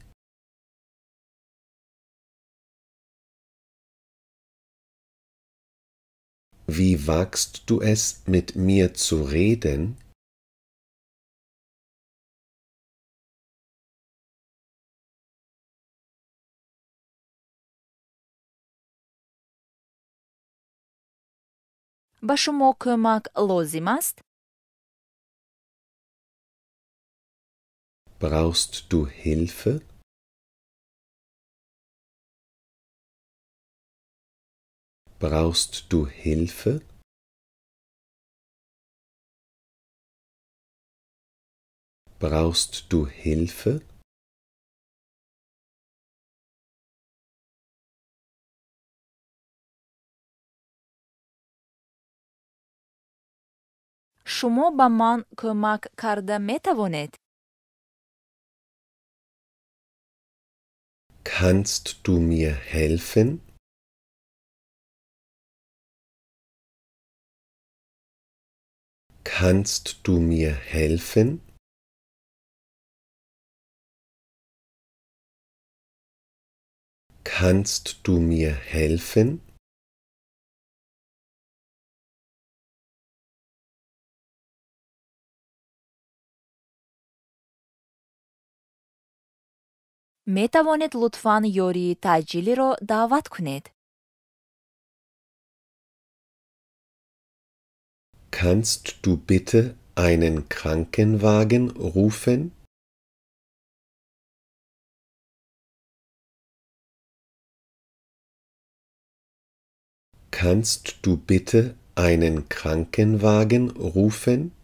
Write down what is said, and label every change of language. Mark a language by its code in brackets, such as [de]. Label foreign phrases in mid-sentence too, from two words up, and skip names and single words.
[de] Wie wagst du es, mit mir zu reden? [tg] ба шумо кӯмак лозим аст? [de] Brauchst du Hilfe? Brauchst du Hilfe? Brauchst du Hilfe? [tg] шумо ба ман кӯмак карда метавонед? [de] Kannst du mir helfen? Kannst du mir helfen? Kannst du mir helfen? [tg] метавонед лутфан ёрии таъҷилиро даъват кунед? [de] Kannst du bitte einen Krankenwagen rufen? Kannst du bitte einen Krankenwagen rufen?